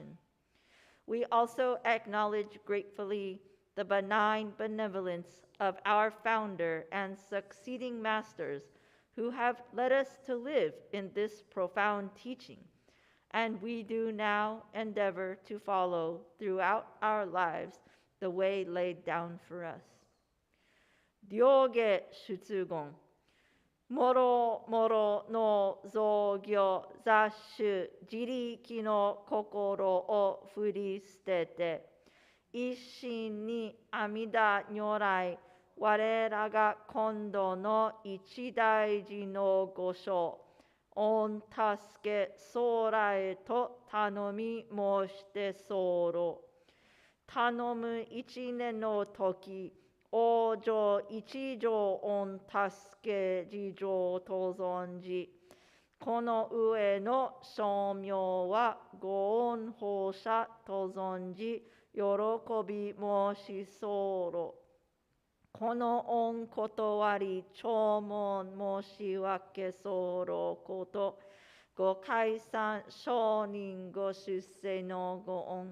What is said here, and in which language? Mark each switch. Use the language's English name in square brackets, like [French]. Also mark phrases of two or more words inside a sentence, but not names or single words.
[English] We also acknowledge gratefully the benign benevolence of our founder and succeeding masters who have led us to live in this profound teaching, and we do now endeavor to follow throughout our lives the way laid down for us. [Japanese] 領解出言. もろもろの雑行雑修自力のこころをふりすてて. 一心に阿弥陀如来. われらが今度の一大事の後生. 御たすけ候へとたのみまうして候. たのむ一念のとき、往生一定御たすけ治定と存じ. この上の称名は御恩報謝と存じ、よろこびまうし候. この御ことわり聴聞申しわけ候こと、御開山聖人御出世の御恩.